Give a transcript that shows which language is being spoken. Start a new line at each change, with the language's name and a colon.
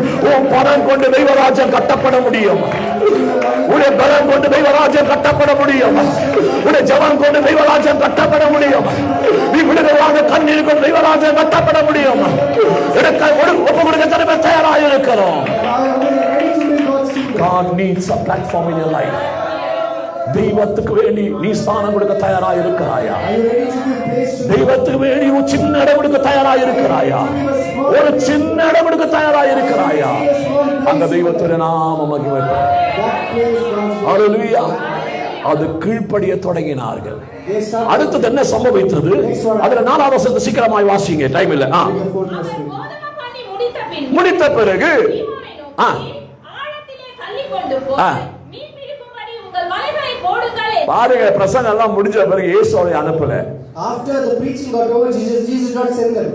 Tamil: உன் படம் கொண்டு தெய்வராஜ்யம் கட்டப்பட முடியும். உடைய பலம் கொண்டு தெய்வராஜ்யம் கட்டப்பட முடியும். உடைய ஜெபம் கொண்டு தெய்வராஜ்யம் கட்டப்பட முடியும். நீ விடுதலாக கண்ணீர் கொண்டு தெய்வராஜ்யம் கட்டப்பட முடியும். ஒப்பு கொடுக்க தரவே தயாராக இருக்கிறோம்.
English: ready to build God's kingdom. God needs a platform in your life.
Tamil: தெய்வத்துக்கு வேண்டி நீ ஸ்தானம் கொடுக்க தயாரா இருக்கிறாயா?
English: Are you ready to give place to
Tamil: தெய்வத்துக்கு வேண்டி ஒரு சின்ன இடம் கொடுக்க தயாரா இருக்கிறாயா? ஒரு சின்ன இடம் கொடுக்க தயாரா இருக்கிறாயா? அந்த தெய்வத்துடைய நாம மகிமைப்படும்.
English: that place God's?
Tamil: ஹல்லேலூயா. அது கீழ்ப்படிய தொடங்கினார்கள்.
English: They started
Tamil: அடுத்தது என்ன சம்பவித்தது? அதுல 4வது வசனத்தை சீக்கிரமாய் வாசிங்க, டைம் இல்ல.
English: the fourth verse.
Tamil: அவர் போதகம் பண்ணி முடித்த பின் முடித்த பிறகு சீமோனை நோக்கி, ஆ. ஆழத்திலே தள்ளிக்கொண்டு போய் ஆ. மீன் பிடிக்கும்படி உங்கள் வலைகளை போடுங்கள். பாருங்க, பிரசங்கம் எல்லாம் முடிஞ்ச பிறகு இயேசுவை அனுப்பல.
English: After the preaching got over, Jesus did not send them.